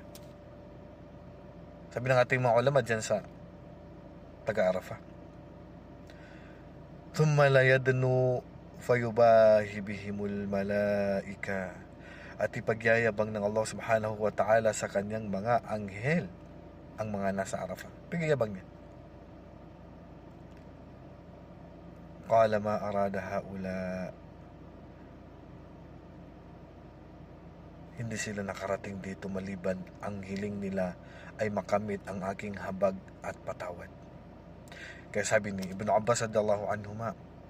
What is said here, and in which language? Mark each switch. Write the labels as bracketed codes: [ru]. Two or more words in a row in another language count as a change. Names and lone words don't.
[tl] Sabi ng ating mga ulama dyan sa taga-Arafah. [ar] Thumma la yadnu fayubahi bihimul malaika, [tl] at ipagyayabang ng Allah [ar] Subhanahu wa Ta'ala [tl] sa kanyang mga anghel ang mga nasa Arafah. Pagyayabang niya. [ar] Qala ma arada haula, [tl] hindi sila nakarating dito maliban ang hiling nila ay makamit ang aking habag at patawad. Kaya sabi ni Ibn Abbas [ar] radhiyallahu anhuma,